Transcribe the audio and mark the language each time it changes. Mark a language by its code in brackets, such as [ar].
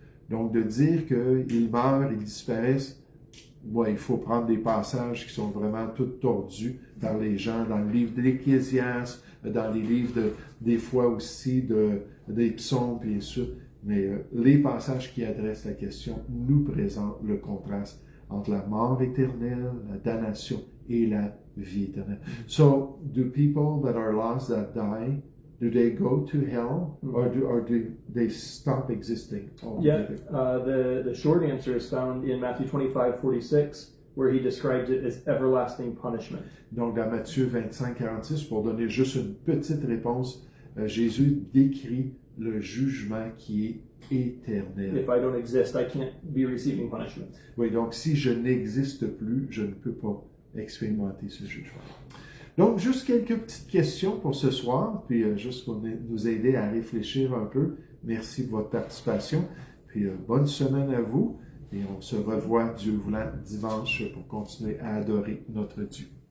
[fr] Donc, de dire qu'ils meurent, ils disparaissent, il faut prendre des passages qui sont vraiment tout tordus par les gens, dans le livre de l'Ecclésiaste, dans les livres des fois aussi des psaumes, puis ainsi de suite. Mais les passages qui adressent la question nous présentent le contraste entre la mort éternelle, la damnation et la vie éternelle. [en] So, do people that are lost, that die, do they go to hell, or do they stop existing? Yeah, the short answer is found in Matthew 25:46, where he describes it as everlasting punishment. [fr] Donc, dans Matthieu 25:46, pour donner juste une petite réponse, Jésus décrit le jugement qui est éternel. [en] If I don't exist, I can't be receiving punishment. [fr] Oui, donc si je n'existe plus, je ne peux pas expérimenter ce jugement. Donc, juste quelques petites questions pour ce soir, puis juste pour nous aider à réfléchir un peu. Merci de votre participation, puis bonne semaine à vous. Et on se revoit, Dieu voulant, dimanche pour continuer à adorer notre Dieu.